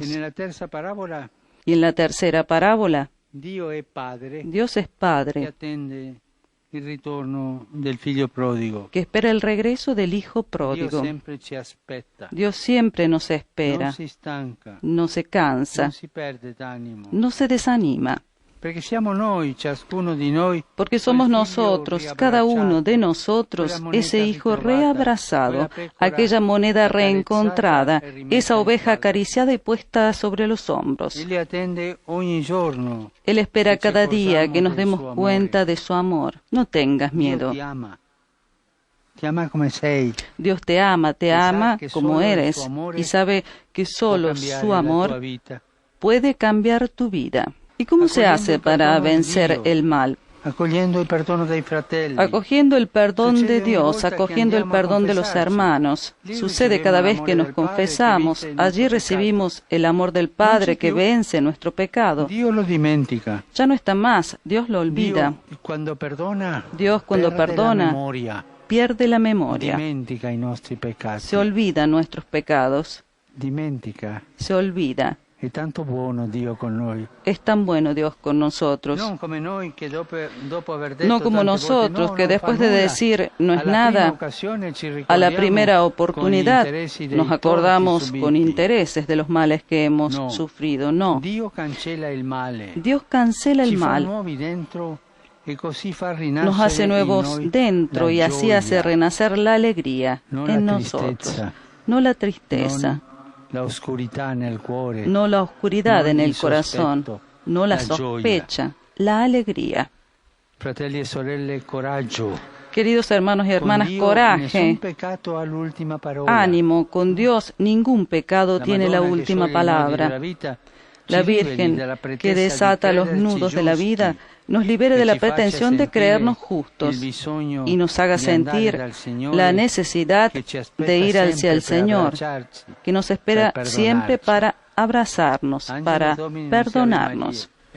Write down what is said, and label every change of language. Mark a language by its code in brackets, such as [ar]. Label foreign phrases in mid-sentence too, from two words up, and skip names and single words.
[es] Y en la tercera parábola, Dios es Padre que espera el regreso del Hijo pródigo. Dios siempre nos espera, no se cansa, no se desanima. [it] Perché siamo noi, ciascuno di noi, [es] Porque somos nosotros, cada uno de nosotros, ese hijo reabrazado, aquella moneda reencontrada, esa oveja acariciada y puesta sobre los hombros. [it] Egli attende ogni giorno. [es] Él espera cada día que nos demos cuenta de su amor. No tengas miedo. [it] Ti ama come sei. [es] Dios te ama como eres y sabe que solo su amor puede cambiar tu vida. ¿Y cómo se hace para vencer el mal? [it] Accogliendo il perdono dei fratelli. [es] Acogiendo el perdón de Dios, acogiendo el perdón de los hermanos. Sucede cada vez que nos confesamos, allí recibimos el amor del Padre que vence nuestro pecado. [it] Dio lo dimentica. [es] Ya no está más, Dios lo olvida. Dios cuando perdona, pierde la memoria. [it] Dimentica i nostri peccati. [es] Se olvida nuestros pecados. [it] Dimentica. [es] Se olvida. [it] È tanto buono Dio con noi. [es] Es tan bueno Dios con nosotros. No como nosotros, que después de decir no es nada, a la primera oportunidad nos acordamos con intereses de los males que hemos sufrido. No. Dios cancela el mal. Nos hace nuevos dentro y así hace renacer la alegría en nosotros. No la tristeza. La oscuridad en el cuore, no la oscuridad en el corazón, no la sospecha, la alegría. [it] Fratelli e sorelle, coraggio. [es] Queridos hermanos y hermanas, coraje, ánimo, con Dios ningún pecado tiene la última palabra. La Virgen que desata los nudos de la vida nos libere de la pretensión de creernos justos y nos haga sentir la necesidad de ir hacia el Señor, que nos espera siempre para abrazarnos, para perdonarnos.